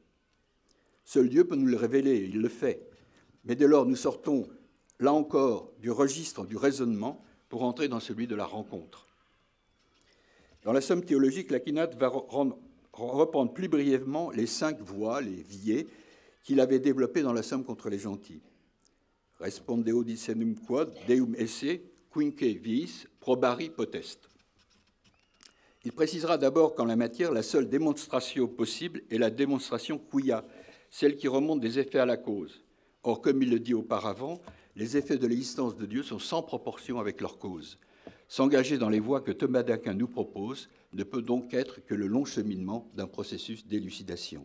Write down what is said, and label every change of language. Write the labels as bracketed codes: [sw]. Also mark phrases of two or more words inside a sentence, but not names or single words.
[fr] Seul Dieu peut nous le révéler, et il le fait. Mais dès lors, nous sortons, là encore, du registre du raisonnement pour entrer dans celui de la rencontre. Dans la Somme théologique, l'Aquinate va reprendre plus brièvement les 5 voies, les viées, qu'il avait développées dans la Somme contre les gentils. [la] Respondeo dissenum quod, deum esse, quinque viis, probari potest. [fr] Il précisera d'abord qu'en la matière, la seule démonstration possible est la démonstration quia, celle qui remonte des effets à la cause. Or, comme il le dit auparavant, les effets de l'existence de Dieu sont sans proportion avec leur cause. S'engager dans les voies que Thomas d'Aquin nous propose ne peut donc être que le long cheminement d'un processus d'élucidation.